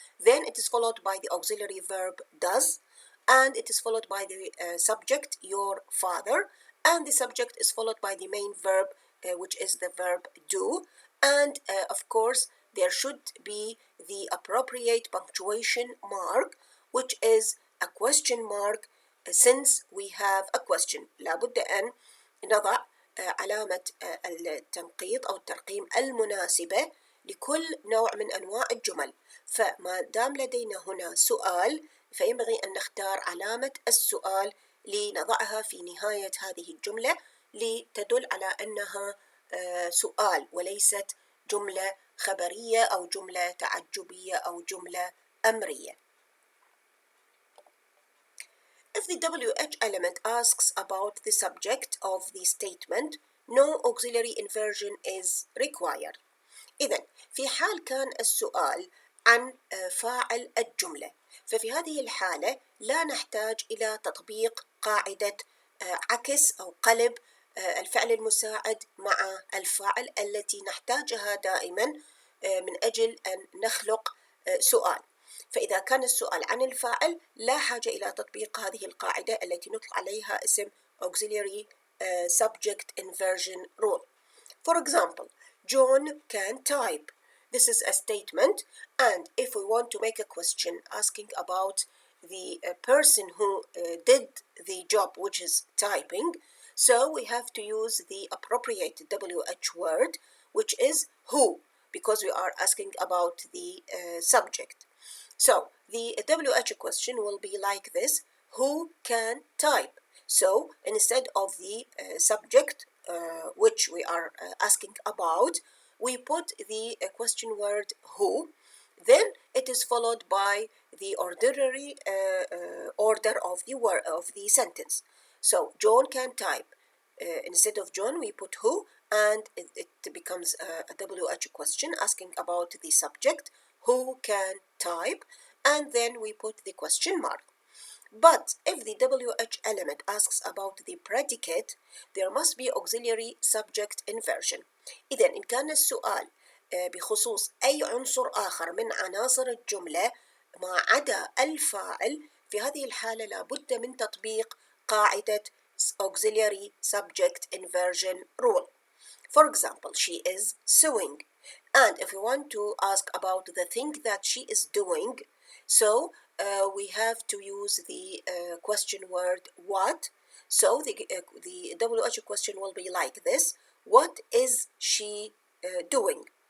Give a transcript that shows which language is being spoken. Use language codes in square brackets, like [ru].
[en] Then it is followed by the auxiliary verb does, and it is followed by the subject, your father, and the subject is followed by the main verb, which is the verb do, and of course there should be the appropriate punctuation mark, which is a question mark, since we have a question. [ar] لابد أن نضع علامة التنقيط أو الترقيم المناسبة لكل نوع من أنواع الجمل. فما دام لدينا هنا سؤال فينبغي أن نختار علامة السؤال لنضعها في نهاية هذه الجملة لتدل على أنها سؤال وليست جملة خبرية أو جملة تعجبية أو جملة أمرية. [en] If the WH element asks about the subject of the statement, no auxiliary inversion is required. [ar] إذن في حال كان السؤال عن فاعل الجملة، ففي هذه الحالة لا نحتاج إلى تطبيق قاعدة عكس أو قلب الفعل المساعد مع الفاعل التي نحتاجها دائما من أجل أن نخلق سؤال. فإذا كان السؤال عن الفاعل لا حاجة إلى تطبيق هذه القاعدة التي نطلق عليها اسم [en] auxiliary subject inversion rule. For example, John can type. This is a statement, and if we want to make a question asking about the person who did the job, which is typing, so we have to use the appropriate WH word, which is who, because we are asking about the subject. So the WH question will be like this: who can type? So instead of the subject, which we are asking about, we put the question word who. Then it is followed by the ordinary order of the sentence. So John can type. Instead of John, we put who, and it becomes a WH question asking about the subject, who can type, and then we put the question mark. But if the WH element asks about the predicate, there must be auxiliary subject inversion. [ar] إذا إن كان السؤال بخصوص أي عنصر آخر من عناصر الجملة ما عدا الفاعل، في هذه الحالة لابد من تطبيق قاعدة [en] auxiliary subject inversion rule. For example, she is sewing. And if we want to ask about the thing that she is doing, so we have to use the question word what. So the WH question will be like this: what is she doing?